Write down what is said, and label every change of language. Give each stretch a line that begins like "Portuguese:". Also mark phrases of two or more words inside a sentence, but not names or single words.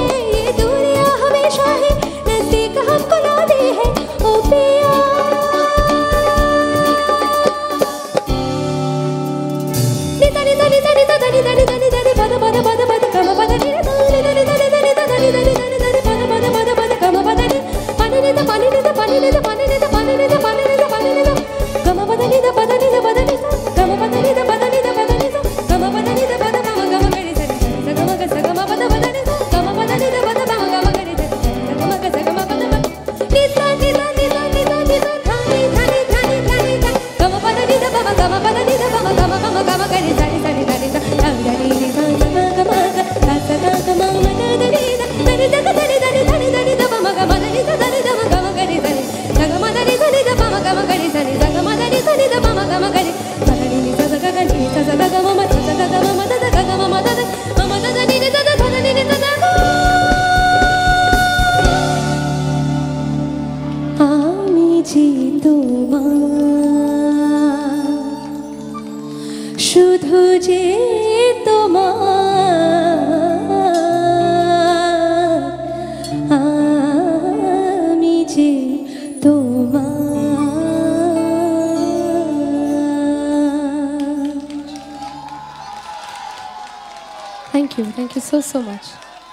Hindi: ये दूरियां हमेशा है नजदीक हमको लाती है। ओ पिया निता निता निता निता धनी धनी धनी धनी पद पद पद पद कम पद नि धनी धनी धनी धनी धनी धनी धनी धनी पद पद पद पद कम पद नि पानी निता पानी निता पानी निता पानी निता पानी निता पानी निता पानी निता गम पद निता पद निता पद निता गम पद निता पद निता पद निता गम पद निता पद गम गम गरि स गम ग स गम पद पद निता गम पद निता पद गम गम गरि स गम ग स गम पद निता निता निता निता निता धनी धनी धनी धनी गम पद निता गम गम पद निता गम गम गम गम गरि स नि स नि धनी स धनी नि स गम गम ग स ग गम मद धनी धनी धनी धनी धनी धनी धनी गम गम धनी धनी गम गम गरि स नि गम धनी धनी गम गम गरि स नि गम धनी धनी गम गम गरि धनी नि स ग ग नि स ग गम म स ग गम म द ग गम म द म द नि नि द द धनी नि द द
Bangla: আমি যে তোমার, শুধু যে তোমার, আমি যে তোমার।
English: Thank you so much.